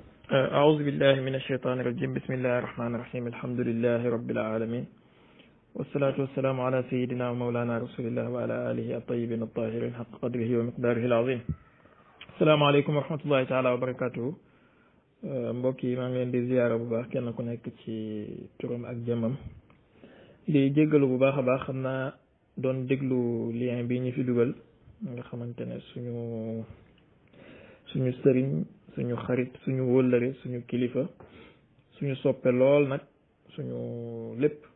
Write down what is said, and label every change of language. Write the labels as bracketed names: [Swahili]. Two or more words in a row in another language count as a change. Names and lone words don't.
[Arabic] أعوذ بالله من الشيطان الرجيم بسم الله الرحمن الرحيم الحمد لله رب العالمين والصلاة والسلام على سيدنا ومولانا رسول الله وعلى آله الطيبين الطاهرين حق قدره ومقداره العظيم السلام عليكم ورحمة الله تعالى وبركاته [Wolof] mbokk yi maa ngi leen di ziyaara bu baax kenn ku nekk ci turam ak jëmmam di jéggalu bu baax a baax xam naa doon déglu lien bi ñu fi dugal nga xamante ne suñu sëriñ suñu xarit suñu wóllëre suñu kilifa suñu soppe lool nag suñu lépp